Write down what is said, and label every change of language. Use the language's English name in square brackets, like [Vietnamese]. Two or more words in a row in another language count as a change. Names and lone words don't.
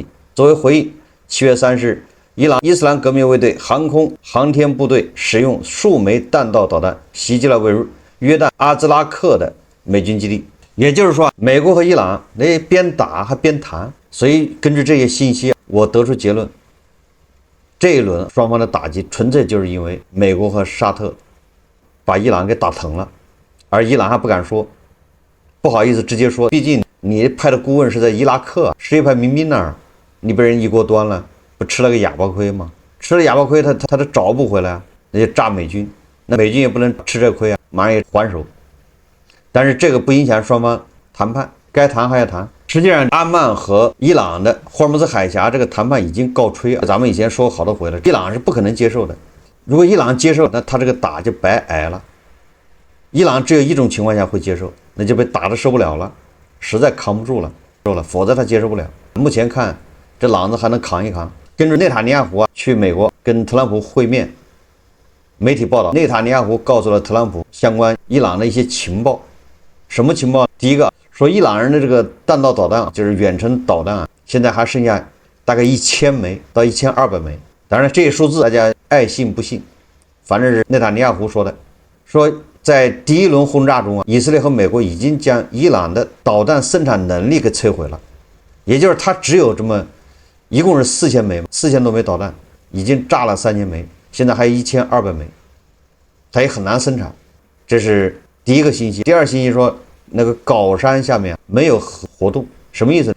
[Chinese] 作為回應，7月30日，伊朗伊斯蘭革命衛隊航空航天部隊使用數枚彈道導彈襲擊了位於約旦阿茲拉克的美軍基地。也就是說，美國和伊朗邊打還邊談。所以根據這些信息，我得出結論，這一輪雙方的打擊純粹就是因為美國和沙特把伊朗給打疼了，而伊朗還不敢說，不好意思直接說，畢竟你派的顧問是在伊拉克什葉派民兵那兒，你被人一鍋端了，不吃了個啞巴虧嗎？吃了啞巴虧，他都找不回來，那就炸美軍，那美軍也不能吃這虧啊，馬上也還手。但是這個不影響雙方談判，該談還要談。實際上，阿曼和伊朗的霍爾木茲海峽這個談判已經告吹了。咱們以前說好多回了，伊朗是不可能接受的。如果伊朗接受，那他這個打就白挨了。伊朗只有一種情況下會接受，那就被打得受不了了，實在扛不住了。受了，否則他接受不了。目前看這狼子還能扛一扛。根據內塔尼亞胡去美國跟特朗普會面，媒體報道，內塔尼亞胡告訴了特朗普相關伊朗的一些情報。什麼情報？第一個說伊朗人的這個彈道導彈，就是遠程導彈啊，現在還剩下大概1000枚到1200枚。當然，這些數字大家愛信不信，反正是內塔尼亞胡說的。說在第一輪轟炸中啊，以色列和美國已經將伊朗的導彈生產能力給摧毀了，也就是它只有這麼一共是4000枚，4000多枚導彈已經炸了3000枚，現在還有1200枚，它也很難生產。這是第一個信息。第二信息說，那個高山下面沒有核活動，什麼意思？